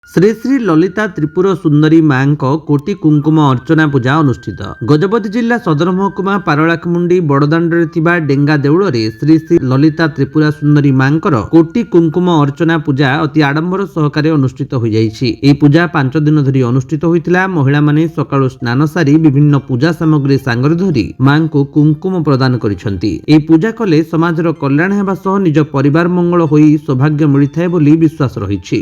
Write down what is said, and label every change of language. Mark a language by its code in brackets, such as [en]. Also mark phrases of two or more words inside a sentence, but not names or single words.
[or] ଶ୍ରୀ ଶ୍ରୀ ଲଳିତା ତ୍ରିପୁର ସୁନ୍ଦରୀ ମାଁ କୋଟି କୁଙ୍କୁମ ଅର୍ଚ୍ଚନା ପୂଜା ଅନୁଷ୍ଠିତ। ଗଜପତି ଜିଲ୍ଲା ସଦର ମହକୁମା ପାରଳାଖେମୁଣ୍ଡି ବଡ଼ଦାଣ୍ଡରେ ଥିବା ଡେଙ୍ଗା ଦେଉଳରେ ଶ୍ରୀ ଶ୍ରୀ ଲଳିତା ତ୍ରିପୁରା ସୁନ୍ଦରୀ ମାଁ କୋଟି କୁଙ୍କୁମ ଅର୍ଚ୍ଚନା ପୂଜା ଅତି ଆଡ଼ମ୍ବର ସହକାରେ ଅନୁଷ୍ଠିତ ହୋ ଯାଇଛି। ଏହି ପୂଜା 5 ଦିନ ଧରି ଅନୁଷ୍ଠିତ ହୋଇଥିଲା। ମହିଳା ମାନେ ସକାଳୁ ସ୍ନାନ ସାରି ବିଭିନ୍ନ ପୂଜା ସାମଗ୍ରୀ ସାଙ୍ଗରେ ଧରି ମାଁ କୁ କୁଙ୍କୁମ ପ୍ରଦାନ କରୁଛନ୍ତି। ଏହି ପୂଜା କଲେ ସମାଜର କଲ୍ୟାଣ ହେବା ସହ ନିଜ ପରିବାର ମଙ୍ଗଳ ହୋଇ ସୌଭାଗ୍ୟ ମିଳିଥାଏ ବୋଲି ବିଶ୍ୱାସ ରହିଛି।